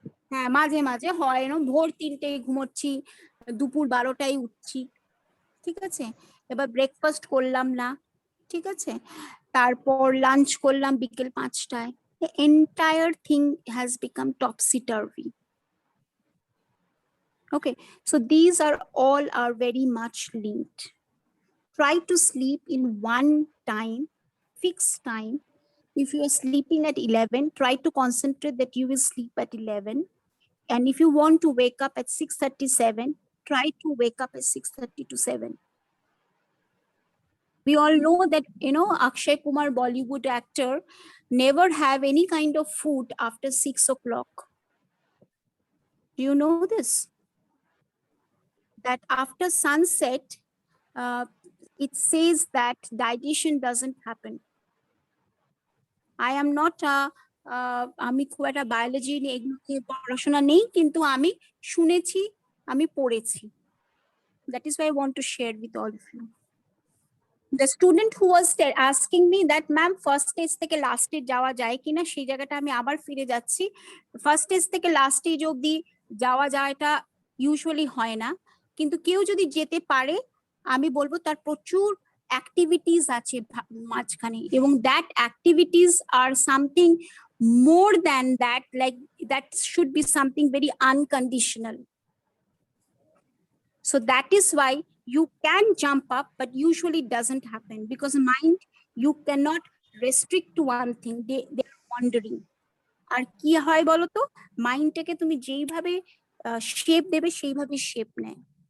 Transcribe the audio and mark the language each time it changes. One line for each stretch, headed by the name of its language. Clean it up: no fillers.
Bangla: হ্যাঁ মাঝে মাঝে হয় না, ভোর 3টেয় ঘুমোচ্ছি, দুপুর 12টায় উঠছি, ঠিক আছে, এবার ব্রেকফাস্ট করলাম না, ঠিক আছে, তারপর লাঞ্চ করলাম বিকেল 5টায়,
English: the entire thing has become topsy turvy. Okay, so these are very much linked. Try to sleep in one time, fixed time. If you are sleeping at 11, try to concentrate that you will sleep at 11. And if you want to wake up at 6:37, try to wake up at 6:30 to 7. We all know that, Akshay Kumar, Bollywood actor, never have any kind of food after 6 o'clock. Do you know this? That after sunset, it says that digestion doesn't happen. I am not
Bangla: আমি খুব একটা biology নিয়ে এগুলোকে পড়াশোনা নেই, কিন্তু আমি শুনেছি, আমি পড়েছি।
English: That is why I want to share with all of you. The student who was asking me that ma'am first stage থেকে last stage
Bangla: যাওয়া যায় কিনা, সেই জায়গাটা আমি আবার ফিরে যাচ্ছি। ফার্স্ট স্টেজ থেকে লাস্ট স্টেজ অবধি যাওয়া যায়টা ইউজুয়ালি হয় না, কিন্তু কেউ যদি যেতে পারে আমি বলবো তার প্রচুর অ্যাক্টিভিটিস আছে মাঝখানে, এবং
English: That activities are something more than that, like that should be something very unconditional. So that is why you can jump up, but usually doesn't happen because mind, you cannot restrict to one thing. They are wandering.
Bangla: আর কি হয় বলতো, মাইন্ডটাকে তুমি যেইভাবে shape দেবে সেইভাবে shape নেয়।